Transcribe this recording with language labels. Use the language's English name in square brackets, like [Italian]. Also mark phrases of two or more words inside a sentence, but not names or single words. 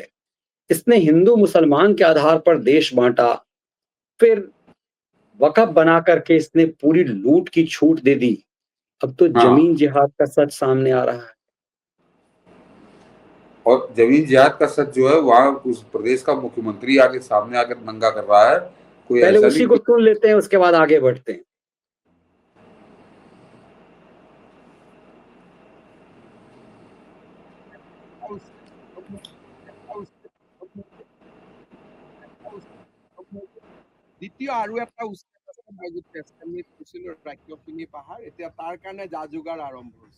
[Hindi] इसने हिंदू मुसलमान के आधार पर देश बांटा, फिर वक़्फ़ बना करके इसने पूरी लूट की छूट दे दी। अब तो जमीन जिहाद का सच सामने आ रहा है। और जमीन जिहाद का सच जो है, वहाँ उस प्रदेश का मुख्यमंत्री आके सामने आकर नंगा कर रहा है। कोई पहले ऐसा उसी नहीं को सुन लेते हैं, उसके बाद आगे बढ़ते हैं। [Assamese] দ্বিতীয় আৰু এটা উচ্ছেদ আছে, মই যে টেষ্টমেণ্ট কৈছিলোঁ ৰাজ্যখিনি পাহাৰ, এতিয়া তাৰ কাৰণে যা যোগাৰ আৰম্ভ হৈছে।